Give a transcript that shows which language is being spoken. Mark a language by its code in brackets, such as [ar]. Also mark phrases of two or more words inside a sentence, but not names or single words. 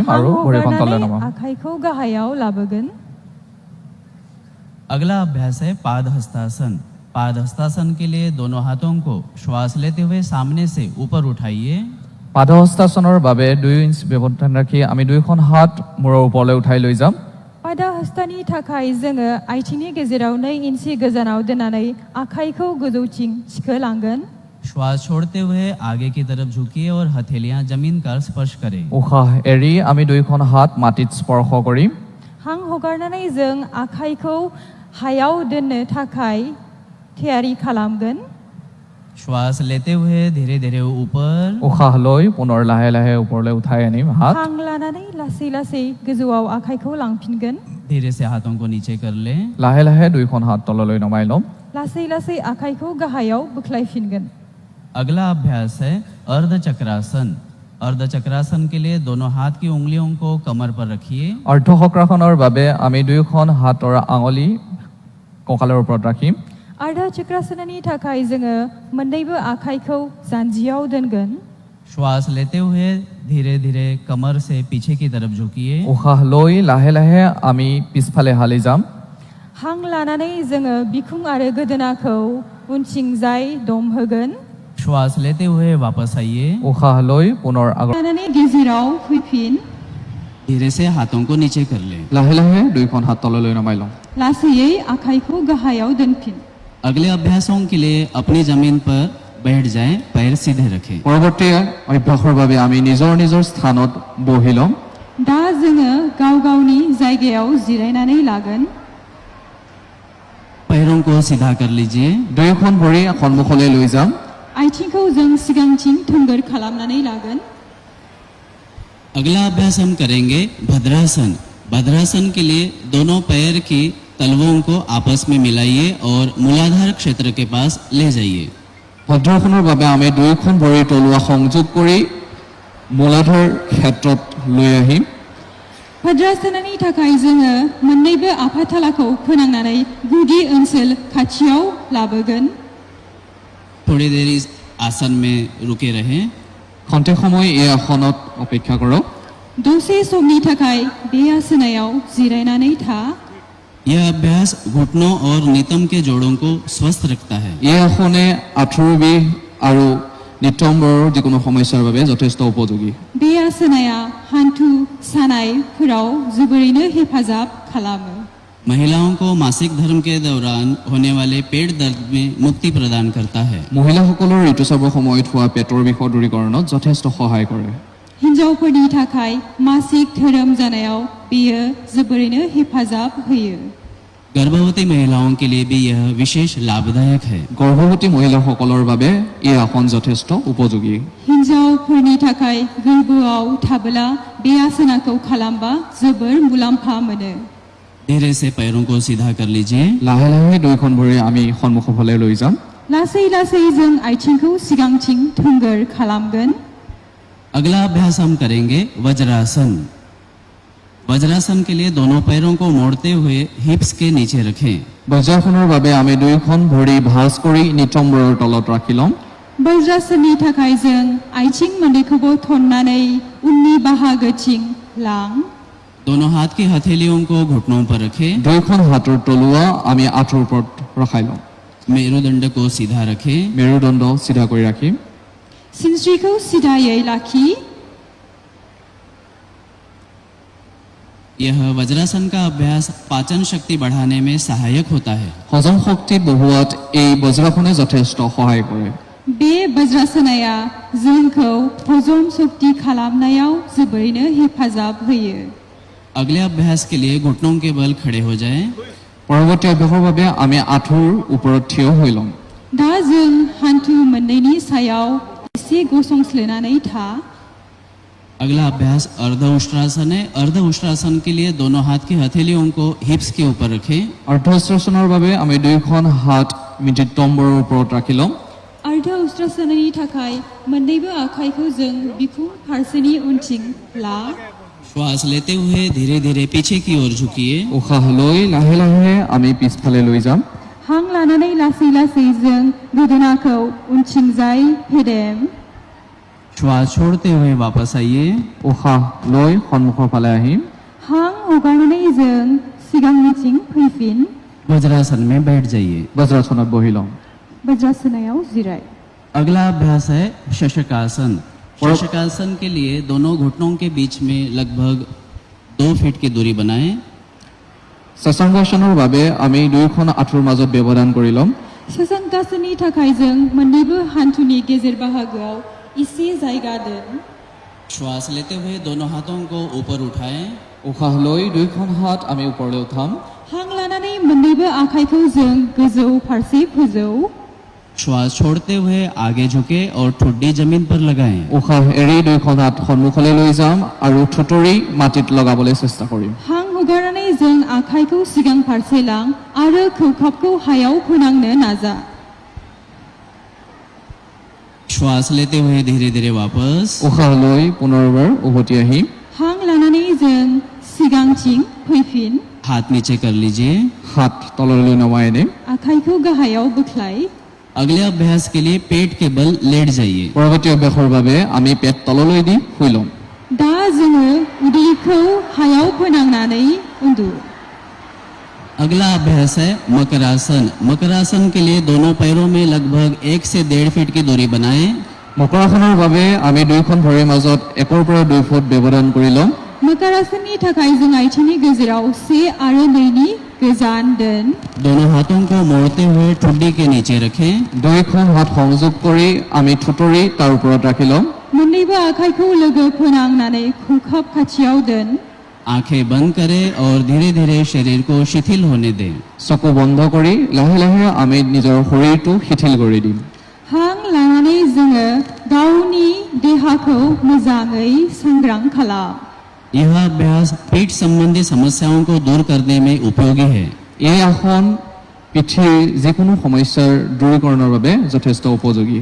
[brx] हां [as] আৰু ভৰিখন তললৈ [brx] हगारनानै [as] নমাম। [brx] आखाइखौ गाहायाव लाबोगोन। [hi] अगला अभ्यास है पाद हस्तासन। पाद हस्तासन के लिए दोनों हाथों को श्वास लेते हुए सामने से ऊपर उठाइए। [as] পাদহস্তাসনৰ বাবে 2 ইঞ্চ ব্যৱধান ৰাখি আমি দুয়োখন হাত মূৰৰ ওপৰলৈ উঠাই লৈ যাম। [brx] पादा हस्तानि थाखाय जोङो आथिंनि गेजेराव 2 इन्सि गोजानाव दोननानै आखाइखौ गोजौथिं थिखोलांगोन। [hi] श्वास छोड़ते हुए आगे की तरफ झुकिए और हथेलियां जमीन का स्पर्श करें। [as] উশাহ এৰি আমি দুয়োখন হাত মাটিত স্পৰ্শ কৰিম। [brx] हां हगारनानै जों आखाइखौ हायाव दोननो थाखाय थियारि खालामगोन। [hi] श्वास लेते हुए धीरे धीरे ऊपर, [as] উশাহ লৈ পুনৰ লাহে লাহে ওপৰলৈ উঠাই আনিম হাত। [brx] हां लानानै लासै लासै गोजौआव आखाइखौ लांफिनगोन। [hi] धीरे से हाथों को नीचे कर लें। [as] লাহে লাহে দুয়োখন হাত তললৈ নমাই ল'ম। [brx] लासै लासै आखाइखौ गाहायाव बोख्लायफिनगोन। [hi] अगला अभ्यास है अर्ध चक्रासन। अर्ध चक्रासन के लिए दोनों हाथ की उंगलियों को कमर पर रखिए। [as] অৰ্ধচক্ৰাসনৰ বাবে আমি দুয়োখন হাতৰ আঙুলি কঁকালৰ ওপৰত ৰাখিম। [brx] अर्ध चक्रासननि थाखाय जोङो मोननैबो आखाइखौ जानजियाव दोनगोन। [hi] श्वास लेते हुए धीरे धीरे कमर से पीछे की तरफ झुकिए। [as] উশাহ লৈ লাহে লাহে আমি পিছফালে হালি যাম। [brx] हां लानानै जोङो बिखुं आरो गोदोनाखौ उनथिंजाय दमहोगोन। [hi] श्वास लेते हुए वापस आइए। [as] উশাহ লৈ পুনৰ আগত [brx] लानानै गेजेराव फैफिन। [hi] धीरे से हाथों को नीचे कर लें। [as] লাহে লাহে দুয়োখন হাত তললৈ নমাই ল'ম। [brx] लासैयै आखाइखौ गाहायाव दोनफिन। [hi] अगले अभ्यासों के लिए अपनी जमीन पर बैठ जाएं, पैर सीधे रखें। [as] পৰৱৰ্তী অভ্যাসৰ বাবে আমি নিজৰ নিজৰ স্থানত বহি ল'ম। [brx] दा जोङो गाव गावनि जायगायाव जिरायनानै लागोन। [hi] पैरों को सीधा कर लीजिए। [as] দুয়োখন ভৰি সন্মুখলৈ লৈ যাম। [brx] आथिंखौ जों सिगांथिं थोंगोर खालामनानै लागोन। [hi] अगला अभ्यास हम करेंगे भद्रासन। भद्रासन के लिए दोनों पैर की तलवों को आपस में मिलाइए और मूलाधार क्षेत्र के पास ले जाइए। [as] ভদ্ৰাসনৰ বাবে আমি দুয়োখন ভৰি তলুৱা সংযোগ কৰি মূলাধাৰ ক্ষেত্ৰত লৈ আহিম। [brx] भद्रासननि थाखाय जोङो मोननैबो आफाथालाखौ फोनांनानै गुदि ओनसोल खाथियाव लाबोगोन। [hi] थोड़ी देर इस आसन में रुके रहें। [as] খন্তেক সময় এই আসনত অপেক্ষা কৰক। [brx] दसे समनि थाखाय बे आसनायाव जिरायनानै था। [hi] यह अभ्यास घुटनों और नितंब के जोड़ों को स्वस्थ रखता है। [as] এই আসনে আঁঠুৰ বিষ আৰু নিতম্বৰৰ যিকোনো সমস্যাৰ বাবে যথেষ্ট উপযোগী। [brx] बे आसनाया हान्थु सानायफोराव जोबोरैनो हेफाजाब खालामो। [hi] महिलाओं को मासिक धर्म के दौरान होने वाले पेट दर्द में मुक्ति प्रदान करता है। [as] মহিলাসকলৰ ঋতুস্ৰাৱৰ সময়ত হোৱা পেটৰ বিষৰ দূৰীকৰণত যথেষ্ট সহায় কৰে। [brx] हिन्जावफोरनि थाखाय मासिक धोरोम जानायाव बेयो जोबोरैनो हेफाजाब होयो। [hi] गर्भवती महिलाओं के लिए भी यह विशेष लाभदायक है। [as] গৰ্ভৱতী মহিলাসকলৰ বাবে এই আসন যথেষ্ট উপযোগী। [brx] हिन्जावफोरनि थाखाय गोर्बोआव थाबोला बे आसनाखौ खालामबा जोबोर मुलाम्फा मोनो। [hi] धीरे से पैरों को सीधा कर लीजिए। [as] লাহে লাহে দুয়োখন ভৰি আমি সন্মুখৰ ফালে লৈ যাম। [brx] लासै लासै जों आथिंखौ सिगांथिं थोंगोर खालामगोन। [hi] अगला अभ्यास हम करेंगे वज्रासन। वज्रासन के लिए दोनों पैरों को मोड़ते हुए हिप्स के नीचे रखें। [as] বজ্ৰাসনৰ বাবে আমি দুয়োখন ভৰি ভাঁজ কৰি নিতম্বৰৰ তলত ৰাখি ল'ম। [brx] वज्रासननि थाखाय जों आथिं मोननैखौबो थन्नानै उननि बाहागोथिं लां। [hi] दोनों हाथ की हथेलियों को घुटनों पर रखें। [as] দুয়োখন হাতৰ তলুৱা আমি আঁঠুৰ ওপৰত ৰখাই ল'ম। [hi] मेरुदंड को सीधा रखें। [as] মেৰুদণ্ড চিধা কৰি ৰাখিম। [brx] सिनस्रिखौ सिदायै लाखि। [hi] यह वज्रासन का अभ्यास पाचन शक्ति बढ़ाने में सहायक होता है। [as] হজম শক্তি বঢ়োৱাত এই বজ্ৰাসনে যথেষ্ট সহায় কৰে। [brx] बे वज्रासनाया जोंखौ हजम शक्ति खालामनायाव जोबोरैनो हेफाजाब होयो। [hi] अगले अभ्यास के लिए घुटनों के बल खड़े हो जाएं। [as] পৰৱৰ্তী অভ্যাসৰ বাবে আমি আঁঠুৰ ওপৰত থিয় হৈ ল'ম। [brx] दा जों हान्थु मोननैनि सायाव एसे गसंस्लोनानै था। [hi] अगला अभ्यास अर्ध उष्ट्रासन है। अर्ध उष्ट्रासन के लिए दोनों हाथ की हथेलियों को हिप्स के ऊपर रखें। [as] অৰ্ধশ্বাসনৰ বাবে আমি দুয়োখন হাত নিতম্বৰৰ ওপৰত ৰাখি ল'ম। [brx] अर्ध उष्ट्रासननि थाखाय मोननैबो आखाइखौ जों बिखुं फारसेनि उनथिं ला। [hi] श्वास लेते हुए धीरे धीरे पीछे की ओर झुकिए। [as] উশাহ লৈ লাহে লাহে আমি পিছফালে লৈ যাম। [brx] हां लानानै लासै लासै जों गोदोनाखौ उनथिंजाय फेदेम। [hi] श्वास छोड़ते हुए वापस आइए। [as] উশাহ লৈ সন্মুখৰ ফালে আহিম। [brx] हां हगारनानै जों सिगांनिथिं फैफिन। [hi] वज्रासन में बैठ जाइए। [as] বজ্ৰাসনত বহি ল'ম। [brx] वज्रासनायाव जिराय। [hi] अगला अभ्यास है शशकासन। शशकासन के लिए दोनों घुटनों के बीच में लगभग 2 फीट की दूरी बनाएं। [as] শশাংকাসনৰ বাবে আমি দুয়োখন আঁঠুৰ মাজত ব্যৱধান কৰি ল'ম। [brx] शशांकासननि थाखाय जों मोननैबो हान्थुनि गेजेर बाहागोआव एसे जायगा दोन। [hi] श्वास लेते हुए दोनों हाथों को ऊपर उठाएं। [as] উশাহ লৈ দুয়োখন হাত আমি ওপৰলৈ উঠাম। [brx] हां लानानै मोननैबो आखाइखौ जों गोजौ फारसे फोजौ। [hi] श्वास छोड़ते हुए आगे झुके और ठुड्डी जमीन पर लगाएं। [as] উশাহ এৰি দুয়োখন হাত সন্মুখলৈ লৈ যাম আৰু ঠুটৰি মাটিত লগাবলৈ চেষ্টা কৰিম। [brx] हां हगारनानै जों आखाइखौ सिगां फारसे लां आरो खौखाबखौ हायाव फोनांनो नाजा। [hi] श्वास लेते हुए धीरे धीरे वापस। [as] উশাহ লৈ পুনৰবাৰ উভতি আহিম। [brx] हां लानानै जों सिगांथिं फैफिन। [hi] हाथ नीचे कर लीजिए। [as] হাত তললৈ নমাই আনিম। [brx] आखाइखौ गाहायाव बोख्लाय। [hi] अगले अभ्यास के लिए पेट के बल लेट जाइए। [as] পৰৱৰ্তী অভ্যাসৰ বাবে আমি পেট তললৈ দি শুই ল'ম। [brx] दा जोङो उदैखौ हायाव फोनांनानै उन्दु। [hi] अगला अभ्यास है मकरासन। मकरासन के लिए दोनों पैरों में लगभग 1 से 1.5 फीट की दूरी बनाएं। [as] মকৰাসনৰ বাবে আমি দুয়োখন ভৰিৰ মাজত 1 পৰা 2 ফুট ব্যৱধান কৰি ল'ম। [brx] मकरासननि थाखाय जों आथिंनि गेजेराव 1 आरो 2 नि गोजान दोन। [hi] दोनों हाथों को मोड़ते हुए ठुड्डी के नीचे रखें। [as] দুয়োখন হাত সংযোগ কৰি আমি ঠুটৰি তাৰ ওপৰত ৰাখি ল'ম। [brx] मोननैबो आखाइखौ लोगो फोनांनानै खौखाब खाथियाव दोन। [hi] आंखें बंद करें और धीरे धीरे शरीर को शिथिल होने दें। [as] চকু বন্ধ কৰি লাহে লাহে আমি নিজৰ শৰীৰটো শিথিল কৰি দিম। [brx] हां लानानै जोङो गावनि देहाखौ मोजाङै सांग्रां खालाम। [hi] यह अभ्यास पीठ संबंधी समस्याओं को दूर करने में उपयोगी है। [as] এই আসন পিঠিৰ যিকোনো সমস্যাৰ দূৰীকৰণৰ বাবে যথেষ্ট উপযোগী।